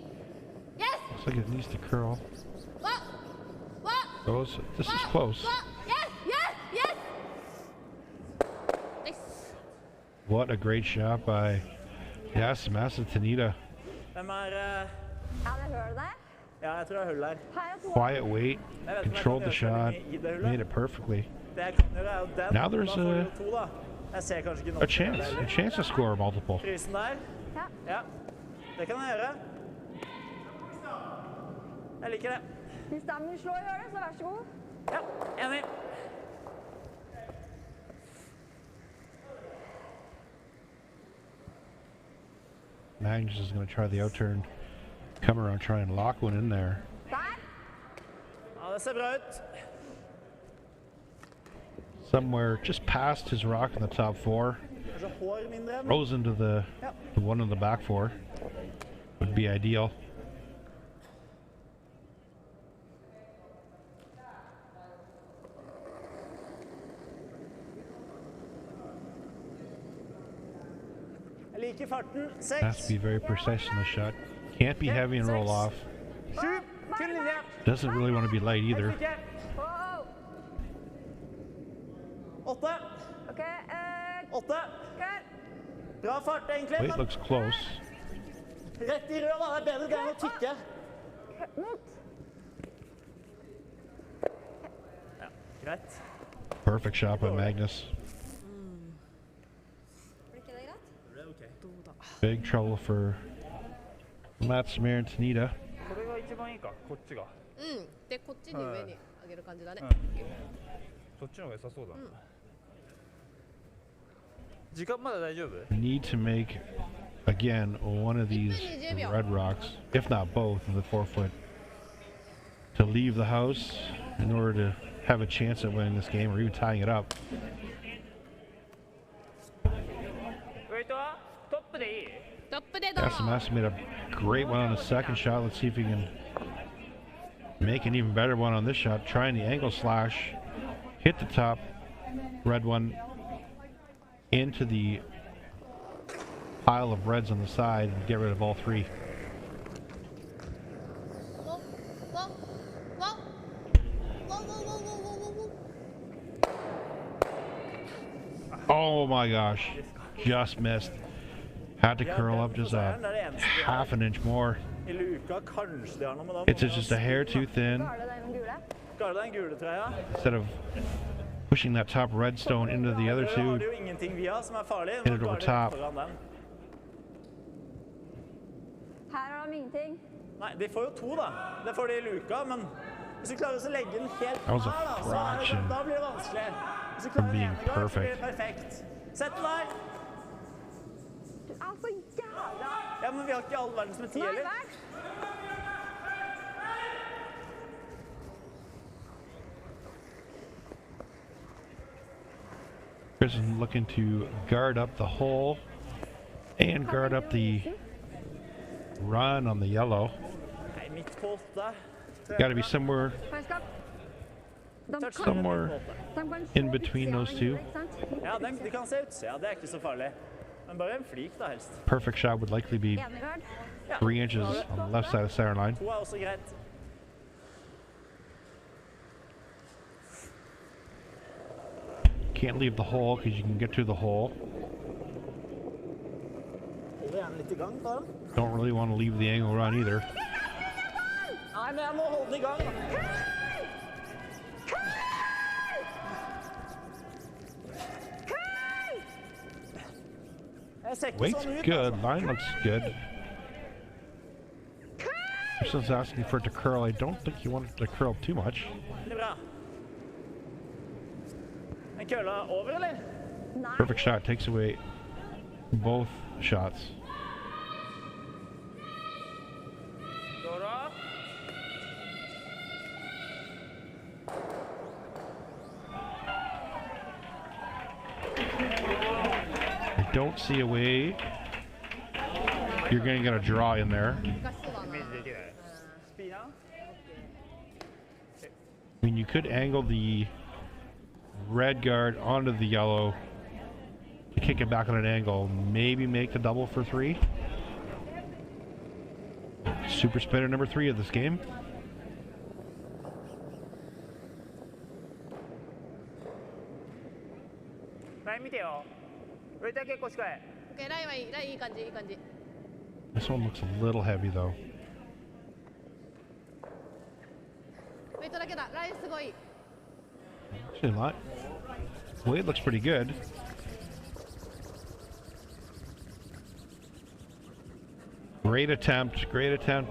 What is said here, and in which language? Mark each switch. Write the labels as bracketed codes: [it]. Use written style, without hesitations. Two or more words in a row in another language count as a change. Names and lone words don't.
[en] Yes! Looks like it needs to curl. What? What? Goes. This is close. What? Yes! Yes! Yes! Nice. What a great shot by Yasumasa Tanida. [no] Hvem Er det høl der? Ja, jeg tror jeg har hull her. Her er to. [en] Quiet weight, [no] Jeg vet ikke om jeg [en] controlled [no] kan [en] the [no] gjøre så [en] shot, [no] mye i det hullet. [en] made it perfectly. [no] Det jeg kan gjøre er jo den. [en] Now there's [no] Da får vi jo to da. Jeg ser kanskje ikke nok. [en] A chance to score multiple. [no] Frysen der. Ja. Ja, det kan jeg gjøre. Jeg liker det. Hvis damen slår i hølet, så vær så god. Ja, enig. [en] Magnus is going to try the outturn, come around, try and lock one in there. [no] Der. Ja, det ser bra ut. [en] Somewhere just past his rock in the top four. [no] Kanskje hår mindre enn. [en] Rose into the one in the back four. Would be ideal. [no] Jeg liker farten. [en] Has to 6. be very precise in the shot. Can't be heavy and roll off. 7. [no] Kun linje. [en] Doesn't really want to be light either. [no] Helt riktig. [en] Wow. 8. Ok, 8. [no] køll. Bra fart egentlig. [en] Weight looks close. [no] Rett i rød da, det er bedre det enn å tykke. Mot. Ja, greit. [en] Perfect shot by Magnus. [no] Blir ikke det greit? Det er ok. [en] Big trouble for Matsumura and Tanida. [ja] これが一番いいか、こっちが。うん。で、こっちに上に上げる感じだね。そっちの方が良さそうだな。時間まだ大丈夫？ [en] Need to make, again, one of these red rocks, if not both, in the forefoot, to leave the house in order to have a chance at winning this game or even tying it up. [ja] ウェイトはトップでいい？トップでどう [en] Yasumasa made a great one on the second shot. Let's see if he can make an even better one on this shot. Trying the angle slash. Hit the top red one into the pile of reds on the side and get rid of all three. ウォウォウォウォウォウォウォウォウォ Oh my gosh. Just missed. Had to curl up just a half an inch more. [no] I luka, kanskje det har noe med dem. [en] It's just a hair too thin. [no] Har du den gule? Skal det den gule trøya? [en] Instead of pushing that top red stone into the other [no] Har [en] two, [no] du jo ingenting via som er farlig. [en] hit it over top. [no] Foran den. Her har de ingenting. Nei, de får jo to da. Det får de i luka, men hvis du klarer å legge den helt [en] That was a [no] her da, så [en] fraction [no] da blir det vanskelig. Hvis du [en] from [no] klarer [en] being [no] ene gang, så blir [en] perfect. [no] det perfekt. Sett den der. Du er så jævla... Ja, men vi har ikke all verdens med 10 Nei, eller? vel? [en] Kristin looking to guard up the hole and guard up the run on the yellow. [no] Nei, midt på 8. [en] Got to be somewhere [no] Herskap. De kan- [en] somewhere [no] de kan se [en] in between [no] utsida av [en] those [no] den [en] two. [no] gule, ikke sant? Ja, de kan se ut. Ja, det er ikke så farlig. Men bare en flik da helst. [en] Perfect shot would likely be [no] Enegard. Ja. [en] 3 inches on the left side of the center line. [no] 2 er også greit. [en] Can't leave the hole because you can get through the hole. [no] Hold gjerne litt I gang på den. [en] Don't really want to leave the angle run either. [no] Nei, men jeg må holde den I gang. Jeg ser ikke [en] Weight's [no] sånn ut, [en] good. [no] altså. [en] Line looks good. Kristen's asking for it to curl. I don't think you want it to curl too much. [no] Veldig bra. En kølla over, eller? Nei. [en] Perfect shot takes away both shots. [no] Går da. [en] I don't see a way you're going to get a draw in there. [ja] 難しそうだな [en] Spina. I mean, you could angle the red guard onto the yellow to kick it back on an angle. Maybe make the double for 3. Super spinner number 3 of this game. [ja] Line 見てよ。上手は結構近い。 OK ラインはいいラインいい感じいい感じ [en] This one looks a little heavy though. [ja] ウェイトだけだラインすごい [en] Actually not. Weight looks pretty good. Great attempt, great attempt.